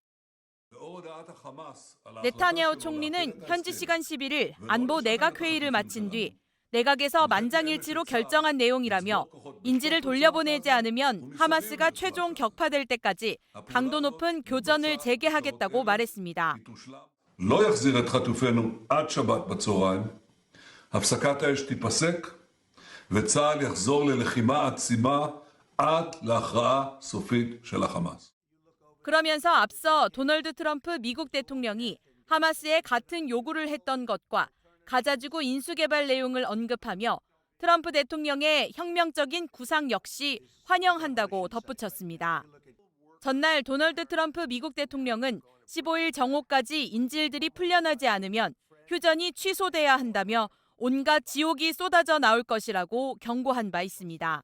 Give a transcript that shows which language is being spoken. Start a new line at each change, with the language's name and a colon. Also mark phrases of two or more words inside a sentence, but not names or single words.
Korean: 네타냐후 총리는 현지 시간 11일 안보 내각 회의를 마친 뒤 내각에서 만장일치로 결정한 내용이라며 인질을 돌려보내지 않으면 하마스가 최종 격파될 때까지 강도 높은 교전을 재개하겠다고 말했습니다.
Hebrew: לא יחזיר את חטופינו עד שבת בצהריים, הפסקת האש תיפסק וצה"ל יחזור ללחימה עצימה עד להכרעה סופית של החמאס.
Korean: 그러면서 앞서 도널드 트럼프 미국 대통령이 하마스에 같은 요구를 했던 것과 가자지구 인수개발 내용을 언급하며 트럼프 대통령의 혁명적인 구상 역시 환영한다고 덧붙였습니다. 전날 도널드 트럼프 미국 대통령은 15일 정오까지 인질들이 풀려나지 않으면 휴전이 취소돼야 한다며 온갖 지옥이 쏟아져 나올 것이라고 경고한 바 있습니다.